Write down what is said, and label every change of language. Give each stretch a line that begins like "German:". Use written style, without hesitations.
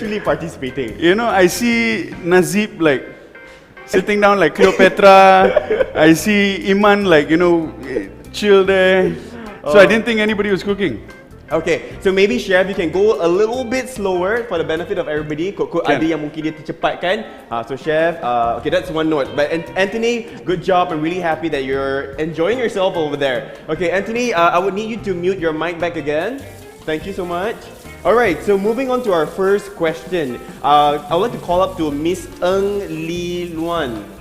English: Literally participating. You know, I see Nazib like sitting down like Cleopatra. I see Iman like, chill there. So I didn't think anybody was cooking. Okay, so maybe chef, you can go a little bit slower for the benefit of everybody.
Malay: Kok ada yang mungkin dia tercepatkan.
English: So chef, okay, that's one note. But Anthony, good job. I'm really happy that you're enjoying yourself over there. Okay, Anthony, I would need you to mute your mic back again. Thank you so much. All right, so moving on to our first question. I would like to call up to Miss Ng Lee Luan.